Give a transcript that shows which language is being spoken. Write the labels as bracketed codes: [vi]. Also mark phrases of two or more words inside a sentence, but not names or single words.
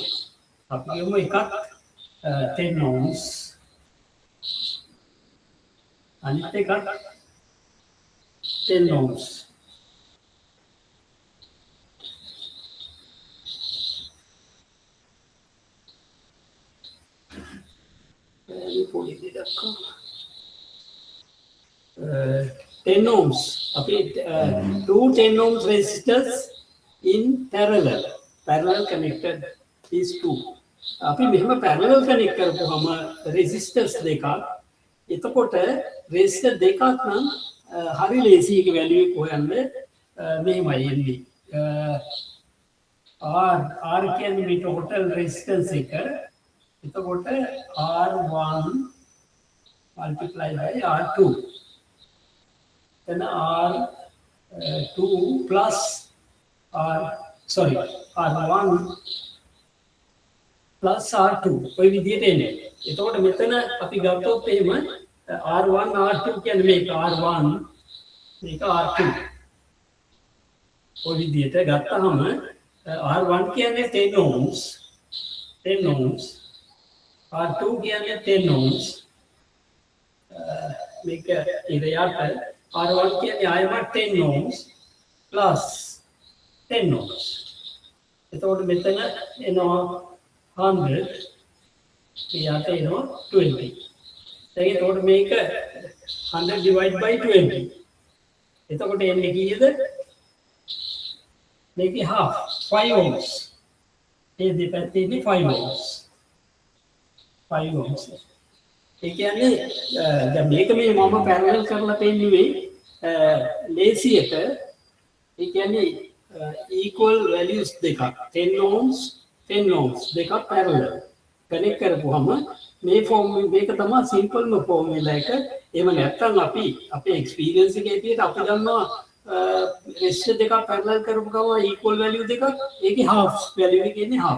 [si] අපි කියමු එකක් 10 ohms අනිත් එකක් 10 ohms. පොඩි දෙයක් 10 ohms. [en] Okay, 2 10 ohms resistors in parallel connected these two. [si] අපි මෙහෙම [en] parallel connect [si] කරපුවම resistors දෙකක් එතකොට resistor දෙකක් නම් හරි ලේසි එක value එක හොයන්න මෙහෙමයි එන්නේ R කියන්නේ මේ [en] total resistance [si] එක එතකොට [en] R1 multiply by R2 then R2 plus R1 plus R2 [si] ඔය විදිහට එන්නේ. එතකොට මෙතන අපි ගත්තොත් එහෙම R1 R2 කියන්නේ මේක R1 මේක R2. ඔය විදිහට ගත්තාම R1 කියන්නේ 10 ohms R2 කියන්නේ 10 ohms මේක ඉරයට R1 කියන්නේ ආයම [en] 10 ohms plus 10 ohms. [si] එතකොට මෙතන එනවා 100 ඊට එනවා 20. දැන් එතකොට මේක [en] 100 divide by 20. [si] එතකොට එන්නේ කීයද? මේකේ [en] half 5 ohms. [si] ඒ දෙපැත්තේ ඉන්නේ 5 ohms. 5 ohms. ඒ කියන්නේ දැන් මේක මේ මම පැරලල් කරලා පෙන්නුවේ ලේසියට. ඒ කියන්නේ [en] equal values [si] දෙකක් 10 ohms 10 ohms දෙකක් [en] parallel connect [si] කරපුවම මේ ෆෝම් මේක තමයි [en] simple formula [si] එක. එහෙම නැත්නම් අපි අපේ එක්ස්පීරියන්ස් එකේ විදිහට අපි දන්නවා රෙසිස්ටර් දෙකක් parallel කරපු ගමන් [en] equal value [si] දෙකක් ඒකේ [en] half value [si] එක ඉන්නේ half.